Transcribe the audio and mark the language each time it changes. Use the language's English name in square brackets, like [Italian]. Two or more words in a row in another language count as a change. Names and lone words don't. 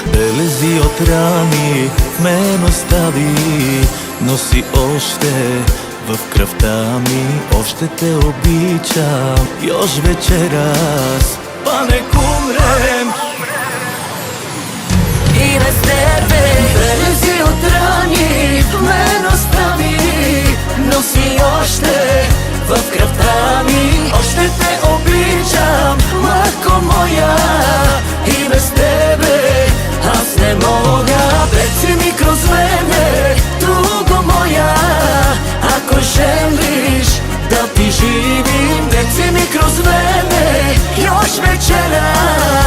[Bulgarian] Белези от рани в мен остави, носи още в кръвта ми. Още те обичам, [Serbian] još večeras, pa nek umrem [Bulgarian] и без тебе. Белези от рани в мен остави, носи още в кръвта ми. Още те обичам, майко моя, и без тебе аз не мога. [Serbian] Реци ми кроз мене, туго моя, ако желиш да ти живим. Реци ми кроз мене, još večeras,